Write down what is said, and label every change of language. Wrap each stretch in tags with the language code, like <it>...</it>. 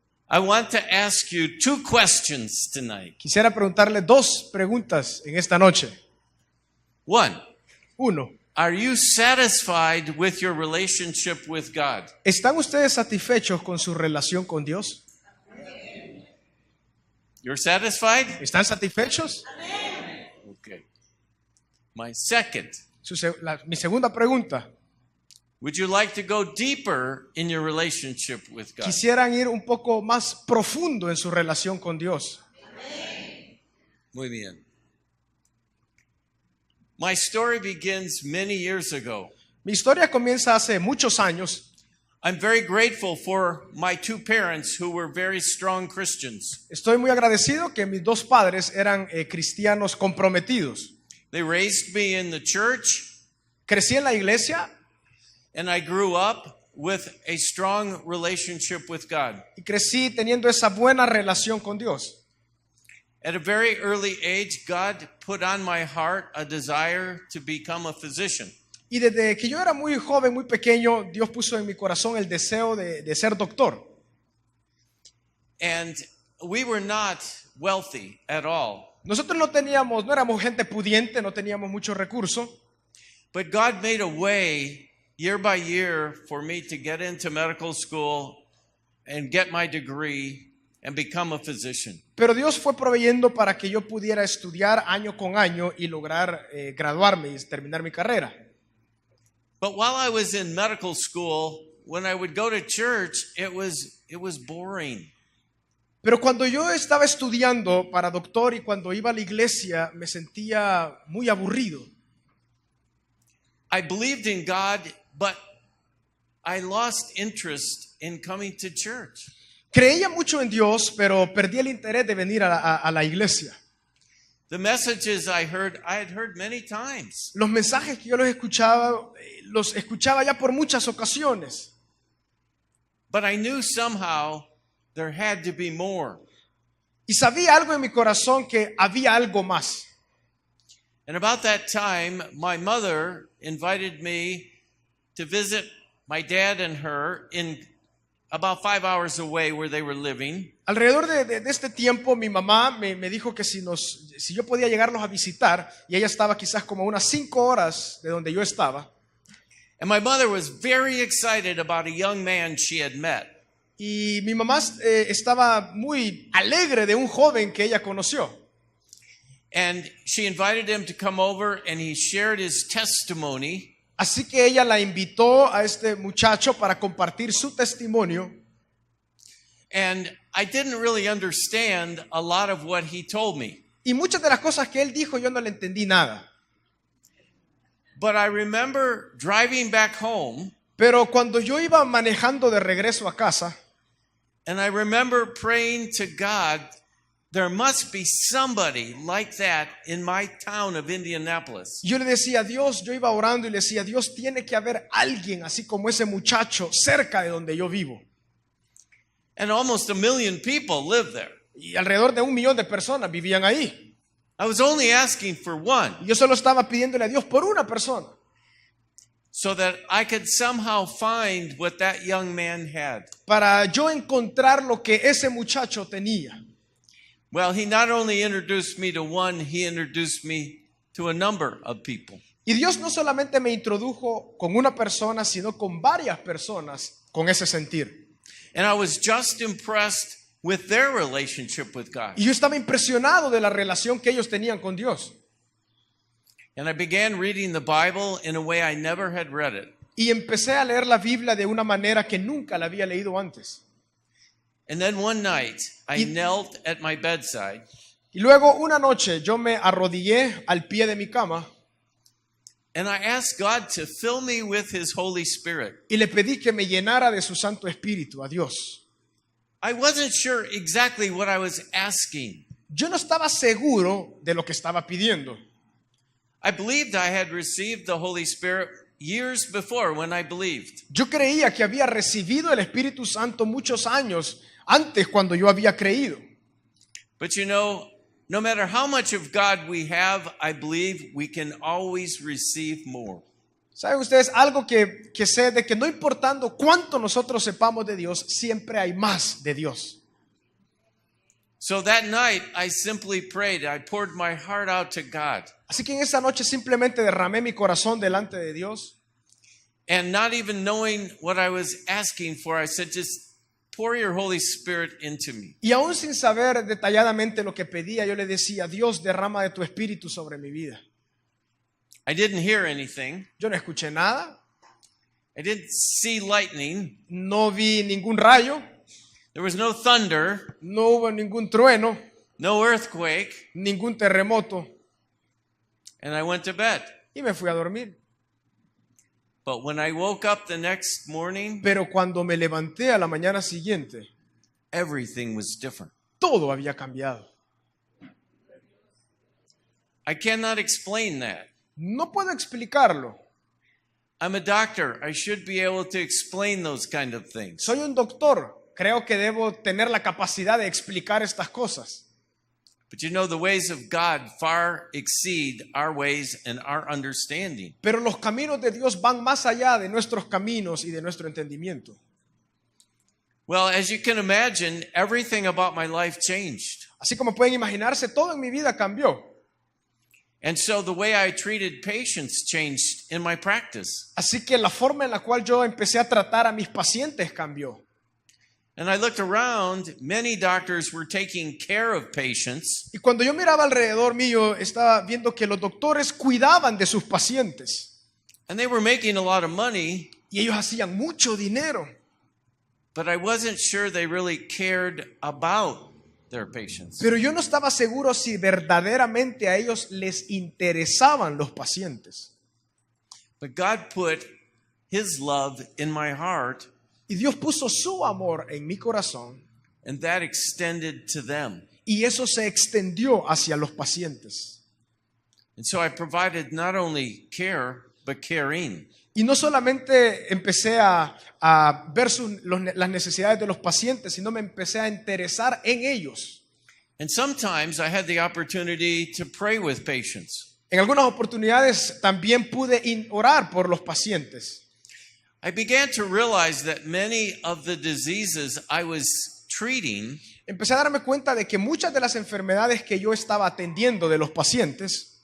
<en>I want to ask you 2 questions tonight.</en> <es>Quisiera preguntarle 2 preguntas en esta noche.</es> <en>1.</en> <es>1.</es> <en>Are you satisfied with your relationship with God?</en> <es>¿Están ustedes satisfechos con su relación con Dios?</es> <en>You're satisfied?</en> <es>¿Están satisfechos?</es> <en>Okay. My second.</en> <es>Mi segunda pregunta.</es> <en>Would you like to go deeper in your relationship with God?</en> <es>¿Quisieran ir un poco más profundo en su relación con Dios? Muy bien.</es> <en>My story begins many years ago.</en> <es>Mi historia comienza hace muchos años.</es> <en>I'm very grateful for my 2 parents who were very strong Christians.</en> <es>Estoy muy agradecido que mis 2 padres eran cristianos comprometidos.</es> <en>They raised me in the church.</en> <es>Crecí en la iglesia.</es> <en>And I grew up with a strong relationship with God.</en> <es>Y crecí teniendo esa buena relación con Dios.</es> <en>At a very early age, God put on my heart a desire to become a physician.</en> <es>Y desde que yo era muy joven, muy pequeño, Dios puso en mi corazón el deseo de ser doctor.</es> <en>And we were not wealthy at all.</en> <es>Nosotros no éramos gente pudiente, no teníamos muchos recursos.</es> <en>But God made a way year by year for me to get into medical school and get my degree and become a physician.</en> <es>Pero Dios fue proveyendo para que yo pudiera estudiar año con año y lograr graduarme y terminar mi carrera.</es> <en>But while I was in medical school, when I would go to church, it was boring.</en> <es>Pero cuando yo estaba estudiando para doctor y cuando iba a la iglesia, me sentía muy aburrido.</es> <en>I believed in God, but I lost interest in coming to church.</en> <es>Creía mucho en Dios, pero perdí el interés de venir a la iglesia.</es> <en>The messages I had heard many times.</en> <es>Los mensajes que yo los escuchaba ya por muchas ocasiones.</es> <en>But I knew somehow there had to be more.</en> <es>Y sabía algo en mi corazón que había algo más.</es> <en>And about that time, my mother invited me to visit my dad and her in about 5 hours away where they were living.</en> <es>Alrededor de este tiempo, mi mamá me dijo que si yo podía llegarlos a visitar, y ella estaba quizás como a unas 5 horas de donde yo estaba.</es> <en>And my mother was very excited about a young man she had met.</en> <es>Y mi mamá estaba muy alegre de un joven que ella conoció.</es> <en>And she invited him to come over and he shared his testimony.</en> <es>Así que ella la invitó a este muchacho para compartir su testimonio.</es> <en>And I didn't really understand a lot of what he told me.</en> <es>Y muchas de las cosas que él dijo yo no le entendí nada.</es> <en>But I remember driving back home.</en> <es>Pero cuando yo iba manejando de regreso a casa,</es> <en>and I remember praying to God, there must be somebody like that in my town of Indianapolis.</en> <es>yo le decía a Dios, yo iba orando y le decía, Dios, tiene que haber alguien así como ese muchacho cerca de donde yo vivo.</es> <en>And almost 1 million people live there.</en> <es>Y alrededor de 1 millón de personas vivían ahí.</es> <en>I was only asking for one</en> <es>Y yo solo estaba pidiéndole a Dios por una persona,</es> <en>so that I could somehow find what that young man had.</en> <es>para yo encontrar lo que ese muchacho tenía.</es> <en>Well, he not only introduced me to one, he introduced me to a number of people.</en> <es>Y Dios no solamente me introdujo con una persona, sino con varias personas con ese sentir.</es> <en>And I was just impressed with their relationship with God.</en> <es>Y yo estaba impresionado de la relación que ellos tenían con Dios.</es> <en>And I began reading the Bible in a way I never had read it.</en> <es>Y empecé a leer la Biblia de una manera que nunca la había leído antes.</es> <en>And then one night, I</en> <es>Y-</es> <en>knelt at my bedside</en> <es>Y luego una noche yo me arrodillé al pie de mi cama</es> <en>and I asked God to fill me with His Holy Spirit.</en> <es>y le pedí que me llenara de su Santo Espíritu, a Dios.</es> <en>I wasn't sure exactly what I was asking.</en> <es>Yo no estaba seguro de lo que estaba pidiendo.</es> <en>I believed I had received the Holy Spirit years before when I believed.</en> <es>Yo creía que había recibido el Espíritu Santo muchos años antes cuando yo había creído.</es> <en>But you know, no matter how much of God we have, I believe we can always receive more.</en> <es>¿Saben ustedes algo que sé de que no importando cuánto nosotros sepamos de Dios, siempre hay más de Dios?</es> <en>So that night, I simply prayed. I poured my heart out to God.</en> <es>Así que en esa noche simplemente derramé mi corazón delante de Dios.</es> <en>And not even knowing what I was asking for, I said, just pour your Holy Spirit into me.</en> <es>Y aún sin saber detalladamente lo que pedía, yo le decía, Dios, derrama de tu Espíritu sobre mi vida.</es> <en>I didn't hear anything.</en> <es>Yo no escuché nada,</es> <en>I didn't see lightning.</en> <es>no vi ningún rayo,</es> <en>There was no thunder,</en> <es>no hubo ningún trueno,</es> <en>no earthquake.</en> <es>ningún terremoto,</es> <en>And I went to bed.</en> <es>y me fui a dormir.</es> <en>But when I woke up the next morning,</en> <es>Pero cuando me levanté a la mañana siguiente,</es> <en>everything was different.</en> <es>todo había cambiado.</es> <en>I cannot explain that.</en> <es>No puedo explicarlo.</es> <en>I'm a doctor. I should be able to explain those kind of things.</en> <es>Soy un doctor. Creo que debo tener la capacidad de explicar estas cosas.</es> <en>But you know, the ways of God far exceed our ways and our understanding.</en> <es>Pero los caminos de Dios van más allá de nuestros caminos y de nuestro entendimiento.</es> <en>Well, as you can imagine, everything about my life changed.</en> <es>Así como pueden imaginarse, todo en mi vida cambió.</es> <en>And so the way I treated patients changed in my practice.</en> <es>Así que la forma en la cual yo empecé a tratar a mis pacientes cambió.</es> <en>And I looked around, many doctors were taking care of patients,</en> <es>Y cuando yo miraba alrededor mío, estaba viendo que los doctores cuidaban de sus pacientes.</es> <en>and they were making a lot of money,</en> <es>Y ellos hacían mucho dinero.</es> <en>but I wasn't sure they really cared about their patients.</en> <es>Pero yo no estaba seguro si verdaderamente a ellos les interesaban los pacientes.</es> <en>But God put His love in my heart,</en> <es>Y Dios puso su amor en mi corazón.</es> <en>and that extended to them.</en> <es>Y eso se extendió hacia los pacientes.</es> <en>And so I provided not only care, but caring.</en> <es>Y no solamente empecé a ver las necesidades de los pacientes, sino me empecé a interesar en ellos.</es> <en>And sometimes I had the opportunity to pray with patients.</en> <es>En algunas oportunidades también pude orar por los pacientes.</es> <en>I began to realize that many of the diseases I was treating</en> <es>Empecé a darme cuenta de que muchas de las enfermedades que yo estaba atendiendo de los pacientes</es>